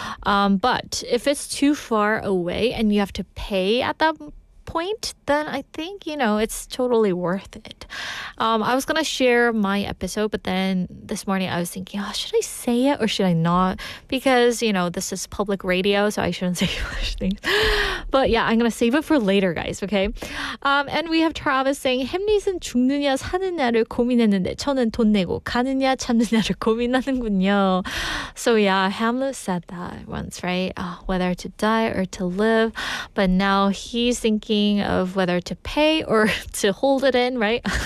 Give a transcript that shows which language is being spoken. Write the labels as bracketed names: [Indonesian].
[English] But if it's too far away and you have to pay at that point, then I think, it's totally worth it. I was going to share my episode, but then this morning I was thinking, should I say it or should I not? Because, this is public radio, so I shouldn't say such things. But yeah, I'm going to save it for later, guys, okay? And we have Travis saying, [Korean] 햄릿은 죽느냐 사느냐를 고민했는데 저는 돈 내고 가느냐 참느냐를 고민하는군요. [English] So yeah, Hamlet said that once, right? Whether to die or to live. But now he's thinking of whether to pay or to hold it in, right?